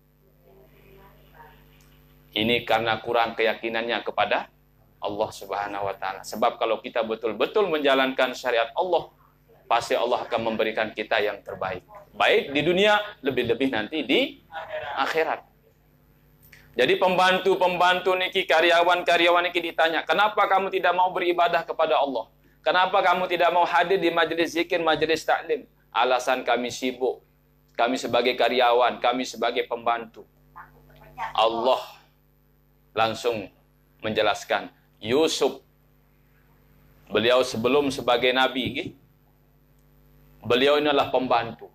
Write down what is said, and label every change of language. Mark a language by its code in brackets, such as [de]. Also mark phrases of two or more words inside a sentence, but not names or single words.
[id] Ini karena kurang keyakinannya kepada Allah [ar] Subhanahu wa ta'ala. [id] Sebab kalau kita betul-betul menjalankan syariat Allah, pasti Allah akan memberikan kita yang terbaik. Baik di dunia, lebih-lebih nanti di akhirat. Jadi pembantu-pembantu niki, karyawan-karyawan niki ditanya, kenapa kamu tidak mau beribadah kepada Allah? Kenapa kamu tidak mau hadir di majelis zikir, majelis taklim? Alasan kami sibuk. Kami sebagai karyawan, kami sebagai pembantu. Allah langsung menjelaskan, Yusuf, beliau sebelum sebagai nabi, beliau ini adalah pembantu.